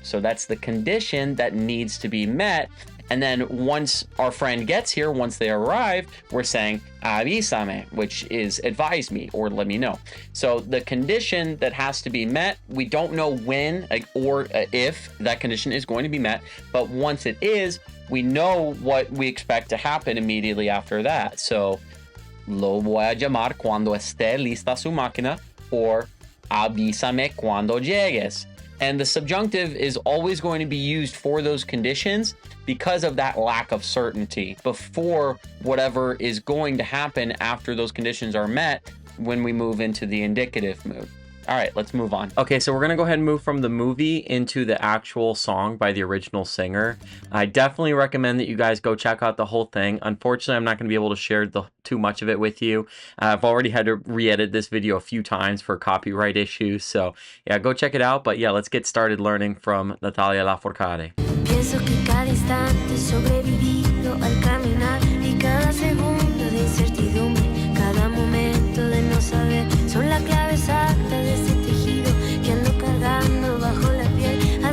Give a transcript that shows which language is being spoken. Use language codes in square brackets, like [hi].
[en] So that's the condition that needs to be met. And then once our friend gets here, once they arrive, we're saying avísame, which is advise me or let me know. So the condition that has to be met, we don't know when or if that condition is going to be met, but once it is, we know what we expect to happen immediately after that. [es] So lo voy a llamar cuando esté lista su máquina, or avísame cuando llegues. [en] And the subjunctive is always going to be used for those conditions because of that lack of certainty before whatever is going to happen after those conditions are met when we move into the indicative mood. All right, let's move on. Okay, so we're going to go ahead and move from the movie into the actual song by the original singer. I definitely recommend that you guys go check out the whole thing. Unfortunately, I'm not going to be able to share too much of it with you. I've already had to re-edit this video a few times for copyright issues. So yeah, go check it out. But yeah, let's get started learning from Natalia Lafourcade. [es] Pienso que cada instante sobrevivido al caminar y cada segundo de incertidumbre, cada momento de no saber, son la clave exacta de ese tejido que ando cargando bajo la piel.